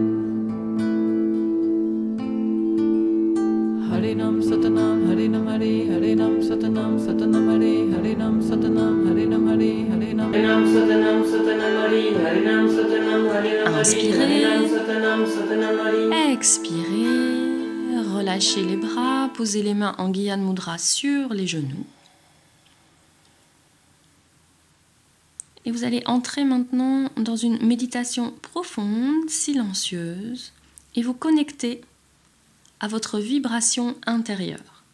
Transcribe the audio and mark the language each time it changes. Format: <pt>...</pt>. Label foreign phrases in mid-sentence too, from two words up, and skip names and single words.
<pa>ਹਰਿ ਨਾਮ ਸਤਿ ਨਾਮ ਹਰਿ ਨਾਮ ਹਰਿ ਹਰਿ ਨਾਮ ਸਤਿ ਨਾਮ ਸਤਿ ਨਾਮ ਹਰਿ ਹਰਿ ਨਾਮ ਸਤਿ ਨਾਮ ਹਰਿ ਨਾਮ ਹਰਿ ਹਰਿ ਨਾਮ ਸਤਿ ਨਾਮ ਸਤਿ ਨਾਮ ਹਰਿ ਹਰਿ ਨਾਮ ਸਤਿ ਨਾਮ ਹਰਿ ਨਾਮ ਹਰਿ ਹਰਿ ਨਾਮ ਸਤਿ ਨਾਮ ਸਤਿ ਨਾਮ ਹਰਿ.</pa> <fr>Expirez. Relâchez les bras, posez les mains en Gyan Mudra sur les genoux. Et vous allez entrer maintenant dans une méditation profonde, silencieuse, et vous connecter à votre vibration intérieure.</fr>